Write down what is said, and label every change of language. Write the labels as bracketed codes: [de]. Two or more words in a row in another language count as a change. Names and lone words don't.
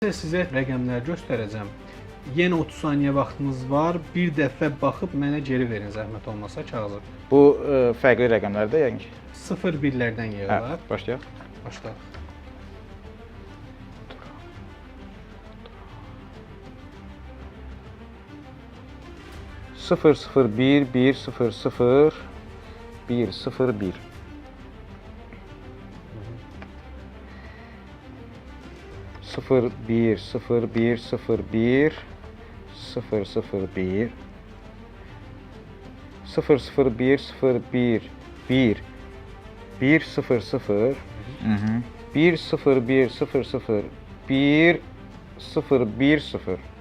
[az] Sizə rəqəmlər göstərəcəm. Yenə 30 saniyə vaxtınız var. Bir dəfə baxıb mənə geri verin zəhmət olmasa kağızı. Bu fərqli rəqəmlərdə yəni ki. 0-1-lərdən yığılır. Hə, başlayaq. Başlayaq. Sıfır sıfır bir sıfır sıfır bir sıfır bir. Sıfır bir sıfır bir sıfır bir sıfır sıfır bir sıfır sıfır bir sıfır bir bir sıfır sıfır bir sıfır bir sıfır sıfır bir sıfır bir sıfır